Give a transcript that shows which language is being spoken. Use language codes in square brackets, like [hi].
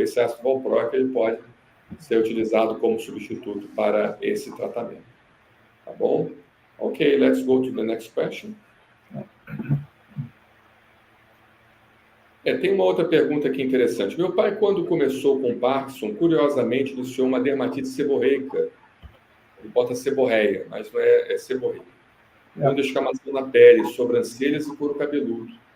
[pt] Esse ácido valproico ele pode ser utilizado como substituto para esse tratamento. Tá bom? [en] Ok, let's go to the next question. [pt] Tem uma outra pergunta aqui interessante. Meu pai, quando começou com Parkinson, curiosamente iniciou uma dermatite seborreica. Ele bota seborreia, mas não é seborreica. Com descamação na pele, sobrancelhas e couro cabeludo.